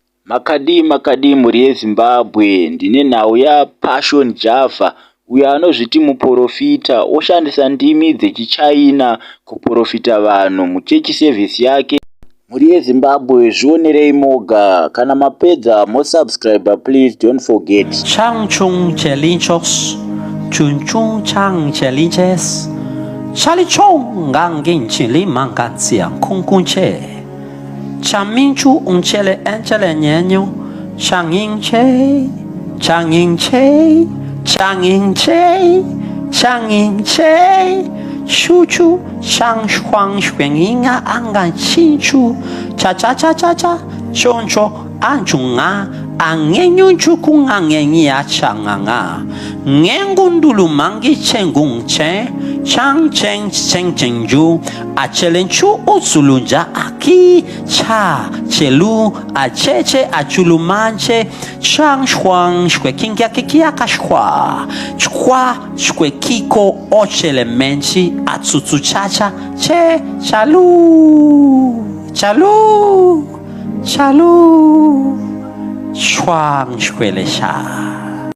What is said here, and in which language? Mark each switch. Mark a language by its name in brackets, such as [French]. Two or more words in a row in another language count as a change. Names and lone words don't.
[Shona] Makadi mhuri yeZimbabwe, ndine nhau yaPassion Java, uyo anozviti muprofita oshandisa ndimi dzechiChina kuprofita vanhu muchechi sevhisi yake. Mhuri yeZimbabwe, zvionerei moga. Kana mapedza mosubscribe, [English] please don't forget. Chang chung chelinchos, chun chung chang chelinches, chali chong ngangin chili mangatsia kunkunche, chaminchu unchele enchele nyenyo, changin che, changin che, changin che, changin che, chuchu chang shuang shuenginga angan chinchu, cha cha cha cha cha, choncho anchunga. Angenyu chukung angenyi achanganga ngengundulu mangi chengung che chang cheng cheng chengju achelenchu utsulunja aki cha chelu acheche achulumanche chang shuang shwe kingia kikia kashwa chukwa shwe kiko ochelemenchi atsutsu chacha che chalu chalu chalu Chuang shkwele sha.